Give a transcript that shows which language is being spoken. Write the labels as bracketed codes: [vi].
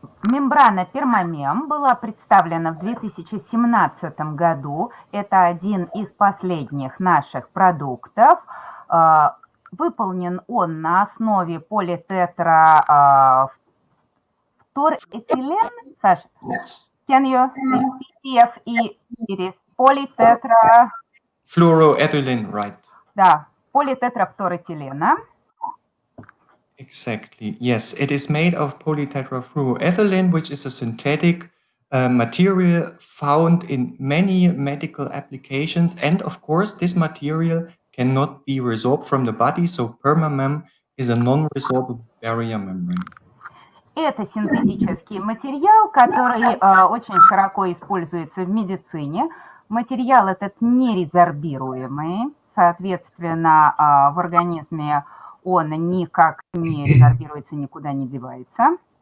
[ru] мембрана пермамем была представлена в 2017 году. Это один из последних наших продуктов. Выполнен он на основе политетра фторэтилен. [en] Саш, can you PTFE? It is polytetra... Fluoroethylene, right? [ru] Да, политетрафторэтилена. [en] Exactly. Yes, it is made of polytetrafluoroethylene, which is a synthetic material found in many medical applications. And of course, this material cannot be resorbed from the body. So permamem is a non-resorbable barrier membrane. [ru] Это синтетический материал, который очень широко используется в медицине. Материал этот нерезорбируемый, соответственно, в организме он никак не резорбируется, никуда не девается.